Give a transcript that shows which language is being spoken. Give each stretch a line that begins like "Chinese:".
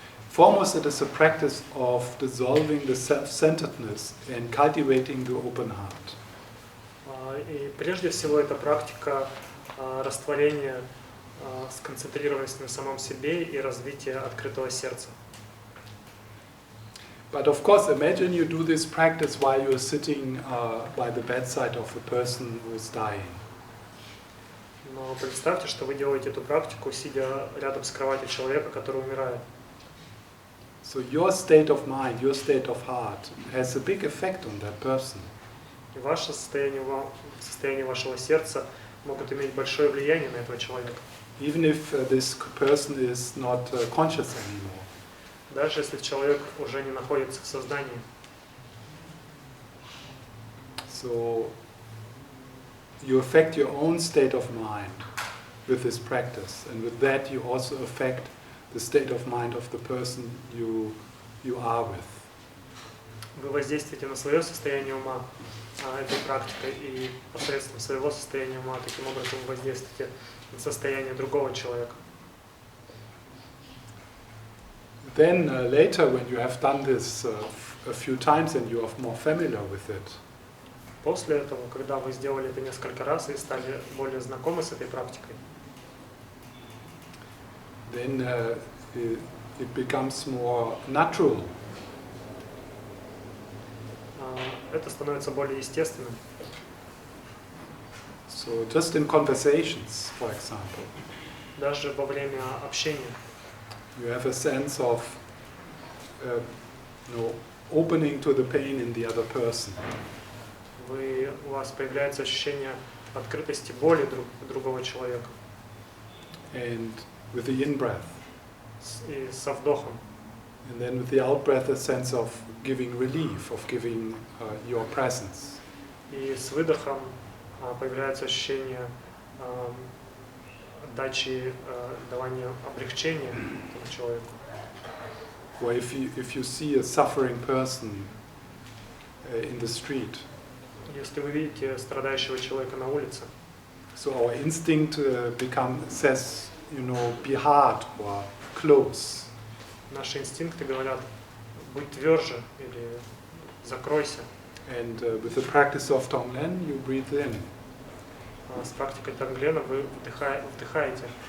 English: Foremost, it is a practice of dissolving the self-centeredness and cultivating the open heart.
Russian: И прежде всего это практика растворения, сконцентрированности на самом себе и развития открытого сердца.
English: But of course, imagine you do this practice while you're sitting by the bedside of a person who is dying.
Russian: Но представьте, что вы делаете эту практику, сидя рядом с кроватью человека, который умирает.
English: So your state of mind, your state of heart has a big effect on that person.
Russian: И ваше состояние вашего сердца могут иметь большое влияние на этого человека.
English: Even if this person is not conscious anymore.
Russian: Даже если человек уже не находится в сознании.
English: So you affect your own state of mind with this practice, and with that you also affect the state of mind of the person you are with.
Russian: Вы воздействуете на свое состояние ума этой практикой, и посредством своего состояния ума таким образом вы воздействуете на состояние другого человека.
English: Then later, when you have done this a few times and you are more familiar with it,
Russian: После этого, когда вы сделали это несколько раз и стали более знакомы с этой практикой,
English: then it becomes more natural.
Russian: это становится более естественным.
English: So just in conversations, for example,
Russian: Даже во время общения
English: you have a sense of opening to the pain in the other person.
Russian: у вас появляется ощущение открытости боли другого человека.
English: And with the in-breath.
Russian: И со вдохом.
English: And then with the out-breath, a sense of giving relief, of giving your presence.
Russian: И с выдохом появляется ощущение отдачи, давания облегчения этому человеку.
English: Or if you see a suffering person in the street.
Russian: Если вы видите страдающего человека на улице,
English: so our instinct says, be hard or close.
Russian: Наши инстинкты говорят, будь тверже или закройся.
English: And with the practice of Tonglen, you breathe in.
Russian: С практикой Тонглена вы вдыхаете.